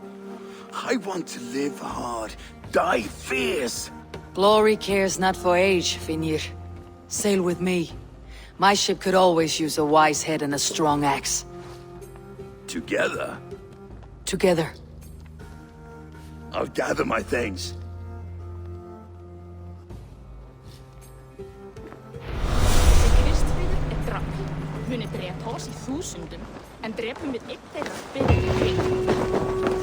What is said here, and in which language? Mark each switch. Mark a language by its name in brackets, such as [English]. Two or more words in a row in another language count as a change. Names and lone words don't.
[English] I want to live hard, die fierce. Glory cares not for age, Finir. Sail with me. My ship could always use a wise head and a strong axe. Together, Together. I'll gather my things. [Icelandic] Kristfriður er drafl. Muni drepa oss í þúsundum, en drepum við einn þeirra byrjum við.